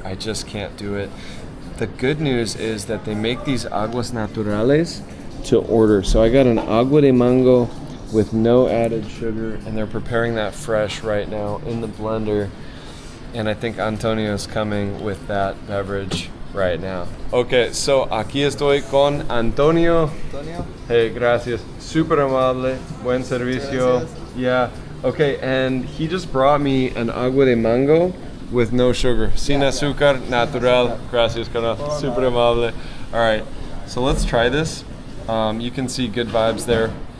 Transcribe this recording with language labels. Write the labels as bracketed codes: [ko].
[en] I just can't do it. The good news is that they make these aguas naturales to order. So I got an agua de mango with no added sugar, and they're preparing that fresh right now in the blender. And I think Antonio's coming with that beverage. right now. Okay, so [es] aquí estoy con Antonio. Antonio. Hey, gracias. Super amable. Buen servicio. Gracias. [en] Yeah. Okay, and he just brought me an agua de mango with no sugar. [es] Sin azúcar, natural. Gracias, carnal. Super amable. [en] All right, so let's try this. You can see good vibes there.